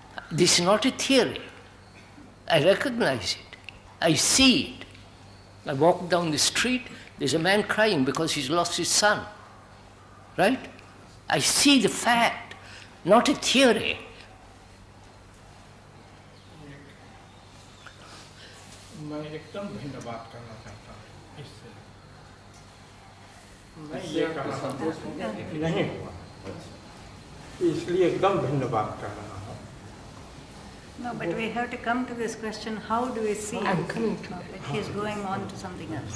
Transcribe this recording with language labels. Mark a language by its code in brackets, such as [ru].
[en] This is not a theory. I recognize it. I see it. I walk down the street, there's a man crying because he's lost his son. Right? I see the fact, not a theory. [hi] मैं एकदम भिन्न बात करना चाहता हूँ इससे। मैं ये कहना नहीं हुआ, इसलिए एकदम भिन्न बात कर रहा हूँ। [en] No, but we have to come to this question, how do we see? I'm coming to that. He's going on to something else.